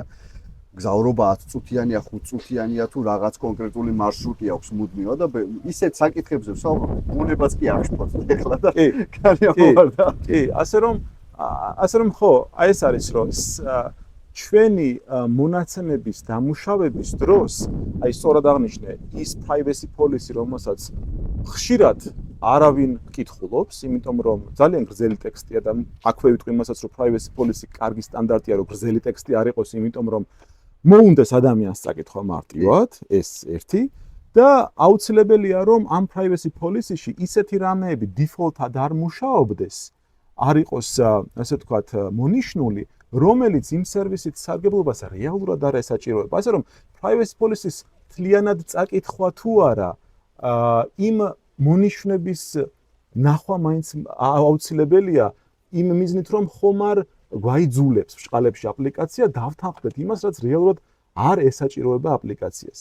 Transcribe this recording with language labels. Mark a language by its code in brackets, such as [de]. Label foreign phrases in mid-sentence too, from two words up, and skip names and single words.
[ka] გზავრობა 10 წუთიანია, 5 წუთიანია თუ რაღაც კონკრეტული მარშრუტი აქვს მუდმივად და ისეთ საკითხებზე ვსაუბრობ, უნებაც კი აღშფოთს ეხლა და გარიამოვარდა. კი, ასე რომ ხო, აი ეს არის რომ ჩვენი მონაცემების დამუშავების დროს, აი სწორად აღნიშნე, ის [en] privacy policy, [ka] რომელსაც ხშირად არავინ კითხულობს, იმიტომ რომ ძალიან გრძელი ტექსტია და აქვე ვიტყვი იმასაც, რომ [en] privacy policy [ka] კარგი სტანდარტია, რომ გრძელი ტექსტი არ იყოს, იმიტომ რომ მოუნდეს ადამიანს წაკითხვა მარტივად, ეს ერთი და აუცილებელია რომ ამ [en] privacy policy- [ka] ში ისეთი რამეები default-ად არ მუშაობდეს, არ იყოს ასე ვთქვათ მონიშნული, რომელიც იმ სერვისით სარგებლობას რეალურად არ ესაჭიროება. ასე რომ [en] privacy policy- [ka] ს თლიანად წაკითხვა თუ არა, იმ მონიშნების ნახვა მაინც აუცილებელია იმ მიზნით რომ ხომ არ გვაიძულებს ბჭყალებში აპლიკაცია დავთანხმდეთ იმას, რაც რეალურად არ ესაჭიროება აპლიკაციას.